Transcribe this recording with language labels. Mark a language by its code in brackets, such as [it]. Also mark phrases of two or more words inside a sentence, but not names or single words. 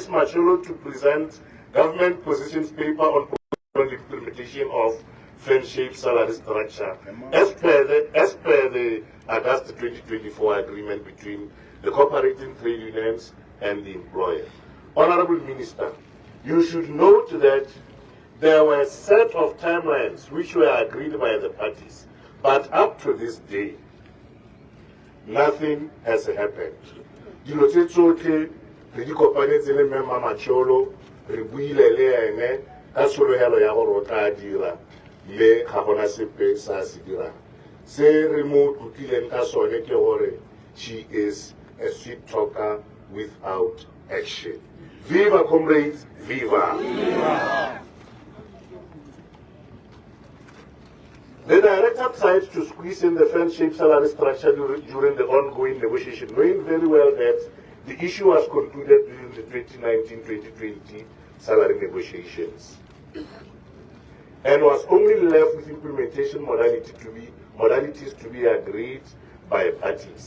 [en] Macholo to present government positions paper on the implementation of friendship salary structure as per the August 2024 agreement between the cooperating trade unions and the employer. Honorable Minister, you should note that there were a set of timelines which were agreed by the parties, but up to this day, nothing has happened. [tn] Dilo tse tsotlhe re di kopanetse le Mme Macholo re buile le ene ka sologelo ya gore o tla dira mme ga gona sepe sa se dirang. Se re mo tlotlileng ka sone ke gore [en] she is a sweet talker without action. Viva comrades, viva! Viva! The director tried to squeeze in the friendship salary structure during the ongoing negotiation, knowing very well that the issue was concluded during the 2019-2020 salary negotiations and was only left with implementation modalities to be agreed by parties.